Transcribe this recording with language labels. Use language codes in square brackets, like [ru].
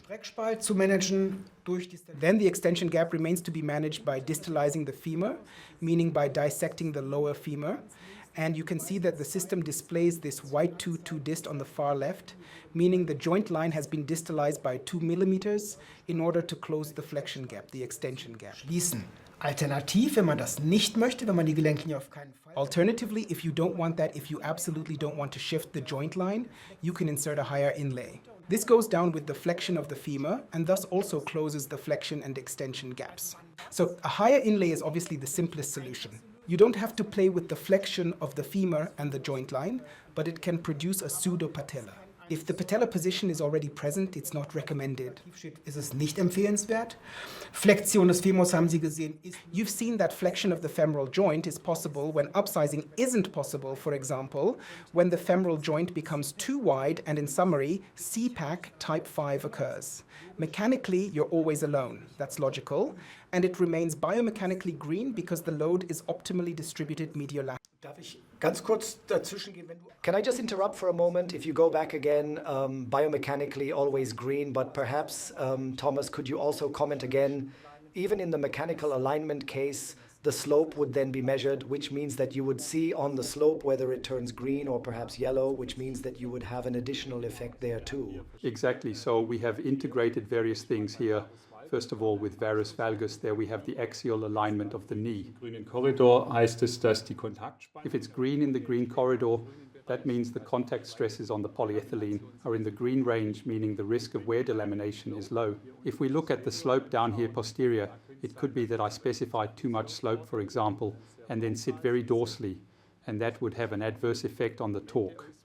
[de] Streckspalt zu managen durch die [en] Then the extension gap remains to be managed by distalizing the femur, meaning by dissecting the lower femur. And you can see that the system displays this white 2-2 dist on the far left, meaning the joint line has been distalized by 2 millimeters in order to close the flexion gap, the extension gap. [de] schließen. Alternativ, wenn man das nicht möchte, wenn man die Gelenklinie auf keinen Fall. [en] Alternatively, if you don't want that, if you absolutely don't want to shift the joint line, you can insert a higher inlay. This goes down with the flexion of the femur and thus also closes the flexion and extension gaps. So a higher inlay is obviously the simplest solution. You don't have to play with the flexion of the femur and the joint line, but it can produce a pseudo-patella. If the patella position is already present, it's not recommended. [de] Ist es nicht empfehlenswert. Flexion des Femurs haben Sie gesehen. [en] You've seen that flexion of the femoral joint is possible when upsizing isn't possible, for example, when the femoral joint becomes too wide and in summary, CPAC type 5 occurs. Mechanically, you're always alone. That's logical. And it remains biomechanically green because the load is optimally distributed mediolaterally. [de] Darf ich ganz kurz dazwischen gehen? [en] Can I just interrupt for a moment? If you go back again, biomechanically always green, but perhaps, Thomas, could you also comment again, even in the mechanical alignment case, the slope would then be measured, which means that you would see on the slope whether it turns green or perhaps yellow, which means that you would have an additional effect there too. Exactly. So we have integrated various things here. First of all, with varus valgus, there we have the axial alignment of the knee. [de] Grünen Korridor heißt es, dass die Kontaktspanne. [en] If it's green in the green corridor, that means the contact stresses on the polyethylene are in the green range, meaning the risk of wear delamination is low. If we look at the slope down here posterior, it could be that I specified too much slope, for example, and then sit very dorsally, and that would have an adverse effect on the torque.